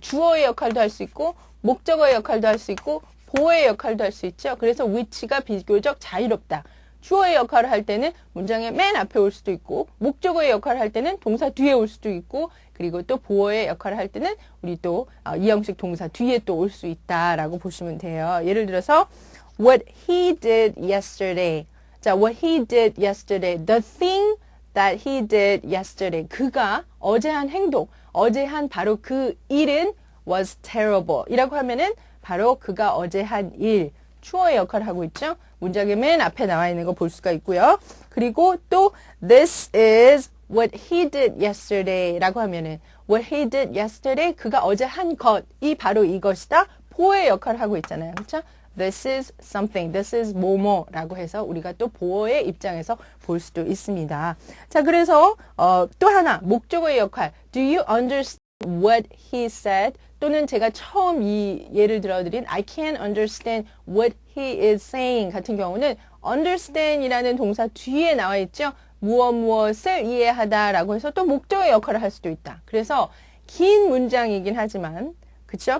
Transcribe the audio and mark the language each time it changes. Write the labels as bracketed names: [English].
[Korean] 주어의 역할도 할 수 있고 목적어의 역할도 할 수 있고 보어의 역할도 할 수 있죠. 그래서 위치가 비교적 자유롭다. 주어의 역할을 할 때는 문장의 맨 앞에 올 수도 있고 목적어의 역할을 할 때는 동사 뒤에 올 수도 있고 그리고 또 보어의 역할을 할 때는 우리 또 이형식 동사 뒤에 또 올 수 있다라고 보시면 돼요. 예를 들어서 [English] what he did yesterday. 자, what he did yesterday. The thing that he did yesterday. [Korean] 그가 어제 한 행동, 어제 한 바로 그 일은 [English] was terrible. [Korean] 이라고 하면은 바로 그가 어제 한 일, 주어의 역할을 하고 있죠. 문장의 맨 앞에 나와 있는 거 볼 수가 있고요. 그리고 또 [English] this is what he did yesterday [Korean] 라고 하면은 [English] what he did yesterday [Korean] 그가 어제 한 것이 바로 이것이다. 보어의 역할을 하고 있잖아요. 그렇죠? [English] This is something, this is [Korean] 뭐뭐라고 해서 우리가 또 보어의 입장에서 볼 수도 있습니다. 자, 그래서 또 하나 목적어의 역할. [English] Do you understand what he said? [Korean] 또는 제가 처음 이 예를 들어드린 [English] I can't understand what he is saying [Korean] 같은 경우는 understand이라는 동사 뒤에 나와 있죠. 무엇을 이해하다라고 해서 또 목적의 역할을 할 수도 있다. 그래서 긴 문장이긴 하지만 그쵸?